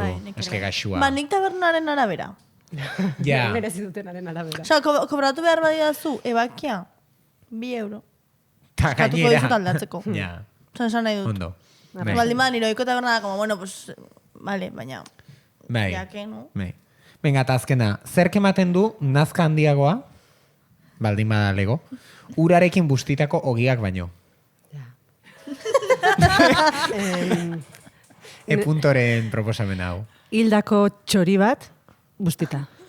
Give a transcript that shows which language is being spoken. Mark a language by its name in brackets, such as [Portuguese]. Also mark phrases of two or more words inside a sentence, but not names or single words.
[Basque] Eske gaxua. Ba, nik tabernaren arabera. Ja. Merezi dutenaren arabera. Osea, kobratu behar badidazu, ebakia, 2 euro. Ta Eskatuko gainera. dizut aldatzeko. Ja. Osea, esan nahi dut. Ondo. Bai. Baldin bada, nire oiko taberna da, [Spanish] como, bueno, pues, vale, [Basque] baina, Bai. [Spanish] ya que, no? [Basque] Bai. Venga, eta azkena, zerk ematen du nazka handiagoa, baldin bada lego, urarekin bustitako ogiak baino. Puntoren proposamen hau. Hildako txori bat, bustita.